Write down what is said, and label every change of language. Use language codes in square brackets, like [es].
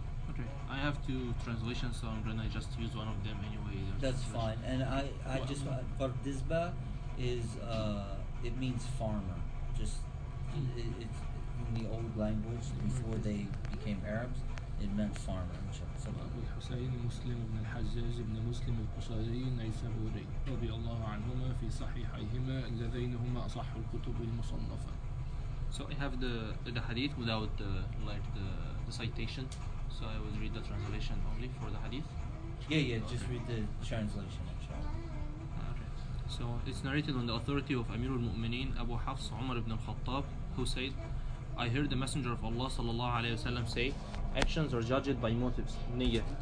[en] Okay, I have 2 translations, so I'm gonna just use one of them anyway. That's fine. And I just Bardizba is it means farmer. Just it's in the old language before they became Arabs, it meant farmer. [ar] أبو الحسين مسلم بن الحجاج بن مسلم القشيري النيسابوري رضي الله عنهما في صحيحيهما اللذين هما أصح الكتب المصنفة. [en] So I have the hadith without the citation. So I will read the translation only for the hadith. Yeah, just read the translation, inshallah. So it's narrated on the authority of Amir al-Mu'mineen Abu Hafs Umar ibn al-Khattab, who said, I heard the Messenger of Allah sallallahu alayhi wasallam say, actions are judged by motives, niyyah.